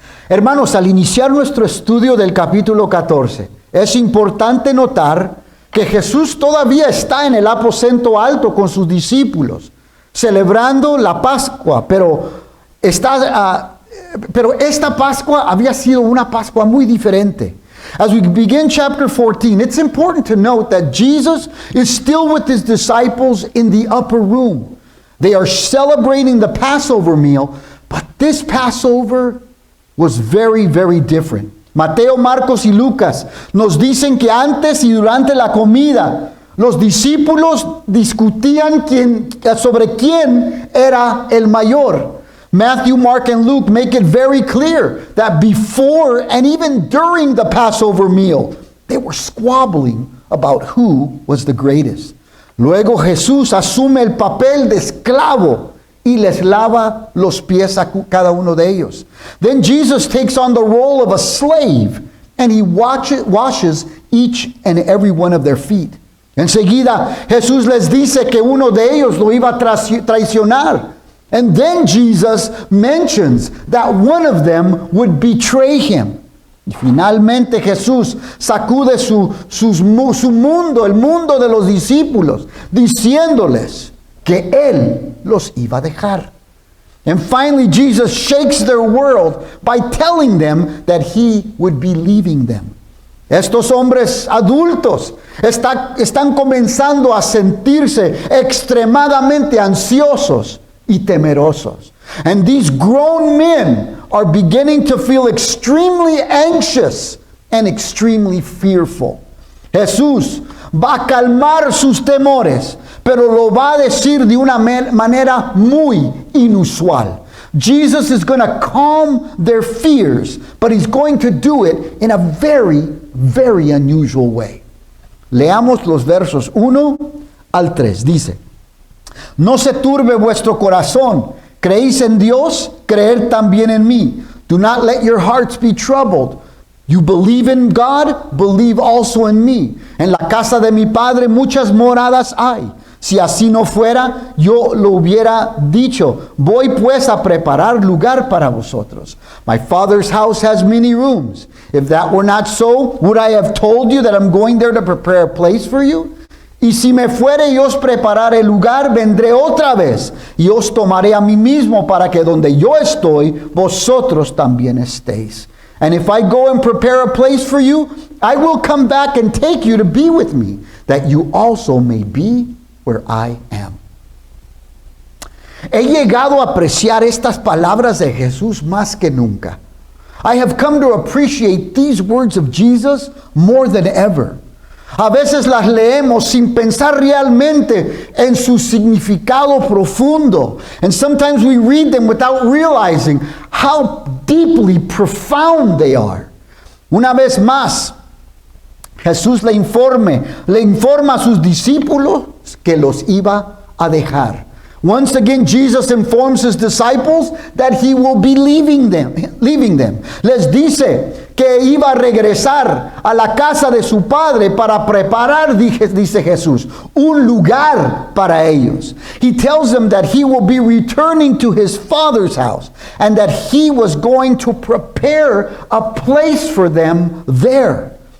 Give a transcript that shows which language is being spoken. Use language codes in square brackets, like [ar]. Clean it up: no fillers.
[es] Hermanos, al iniciar nuestro estudio del capítulo 14, es importante notar que Jesús todavía está en el aposento alto con sus discípulos, celebrando la Pascua, pero esta Pascua había sido una Pascua muy diferente. [en] As we begin chapter 14, it's important to note that Jesus is still with his disciples in the upper room. They are celebrating the Passover meal, but this Passover was very, very different. [es] Mateo, Marcos y Lucas nos dicen que antes y durante la comida, los discípulos discutían sobre quién era el mayor. [en] Matthew, Mark, and Luke make it very clear that before and even during the Passover meal, they were squabbling about who was the greatest. [es] Luego Jesús asume el papel de esclavo y les lava los pies a cada uno de ellos. [en] Then Jesus takes on the role of a slave and he washes each and every one of their feet. [es] Enseguida Jesús les dice que uno de ellos lo iba a traicionar. [en] And then Jesus mentions that one of them would betray him. [es] Y finalmente Jesús sacude su mundo, el mundo de los discípulos, diciéndoles que Él los iba a dejar. [en] And finally Jesus shakes their world by telling them that He would be leaving them. [es] Estos hombres adultos están comenzando a sentirse extremadamente ansiosos y temerosos. [en] And these grown men are beginning to feel extremely anxious and extremely fearful. [es] Jesús va a calmar sus temores, pero lo va a decir de una manera muy inusual. [en] Jesus is going to calm their fears, but he's going to do it in a very, very unusual way. [es] Leamos los versos 1 al 3. Dice: No se turbe vuestro corazón. ¿Creéis en Dios? Creed también en mí. [en] Do not let your hearts be troubled. You believe in God, believe also in me. [es] En la casa de mi Padre muchas moradas hay. Si así no fuera, yo lo hubiera dicho. Voy pues a preparar lugar para vosotros. [en] My Father's house has many rooms. If that were not so, would I have told you that I'm going there to prepare a place for you? [es] Y si me fuere y os preparare lugar, vendré otra vez y os tomaré a mí mismo para que donde yo estoy, vosotros también estéis. [en] And if I go and prepare a place for you, I will come back and take you to be with me, that you also may be where I am. [es] He llegado a apreciar estas palabras de Jesús más que nunca. [en] I have come to appreciate these words of Jesus more than ever. [es] A veces las leemos sin pensar realmente en su significado profundo. [en] And sometimes we read them without realizing how deeply profound they are. [es] Una vez más, Jesús le informa a sus discípulos que los iba a dejar. [en] Once again, Jesus informs his disciples that he will be leaving them. [es] Les dice que iba a regresar a la casa de su padre para preparar, dice Jesús, un lugar para ellos. [en] He tells them that he will be returning to his Father's house and that he was going to prepare a place for them there.